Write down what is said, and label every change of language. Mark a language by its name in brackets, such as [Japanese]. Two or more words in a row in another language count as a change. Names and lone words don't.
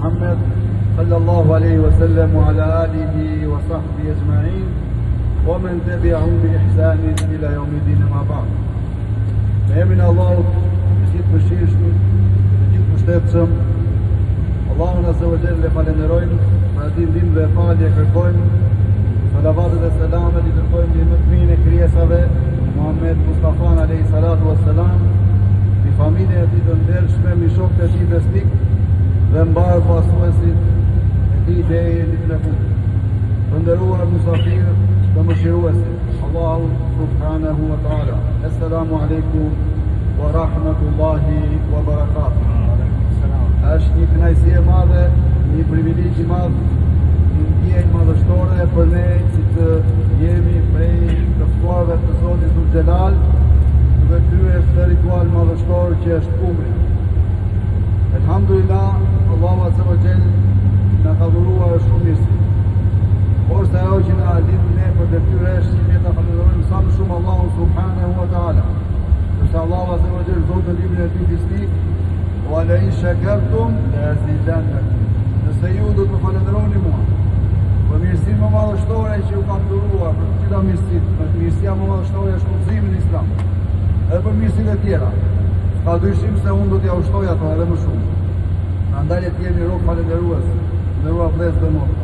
[Arabic] محمد صلى الله عليه وسلم وعلى آله وصحبه أجمعين ومن تبعهم بإحسان إلى يوم الدين أما بعد. [Albanian] Me emrin e Allahut, i gjithë mëshirshëm, i gjithë mbështetshëm, Allahun [Arabic] عز وجل [Albanian] falenderojmë, për atë ndihmë dhe falje kërkojmë. Salavatet e selamet i kërkojmë në më të mirën e krijesave, Muhammed Mustafa [Arabic] عليه الصلاة والسلام, [Albanian] mi familjen e tij të ndershme, mi shokët e tij besnik dhe mbar pasuesit e tij deri në ditën e fundit. Të nderuar mysafirë dhe mëshiruesit, Allahu [Arabic] سبحانه وتعالى. السلام عليكم ورحمة الله وبركاته. [Albanian] Është një kënaqësi e madhe, një privilegj i madh, një ndjenjë madhështore për ne që të jemi prej të ftuarve të Zotit [Arabic] ذو الجلال [Albanian] dhe kryer këtë ritual madhështor që është umri. Elhamdulillah, Allahu [Arabic] عز وجل [Albanian] na ka dhuruar shumë mirësi. Kurse ajo që na lidh ne për detyrë është që ne ta falenderojmë sa më shumë Allahun [Arabic] سبحانه وتعالى. [Albanian] Sepse Allahu [Arabic] عز وجل [Albanian] thotë në librin e tij fisnik: [Arabic] "ولئن شكرتم لأزيدنكم." [Albanian] Nëse ju do të falenderoni mua për mirësinë më madhështore që ju kam dhuruar, për gjitha mirësitë, mirësia më madhështore është udhëzimi në Islam, edhe për mirësitë e tjera, ka dyshim se unë do t'ja ushtoj ato edhe më shumë. Prandaj le të jemi rob falenderues, nderuar vëllezër dhe motra.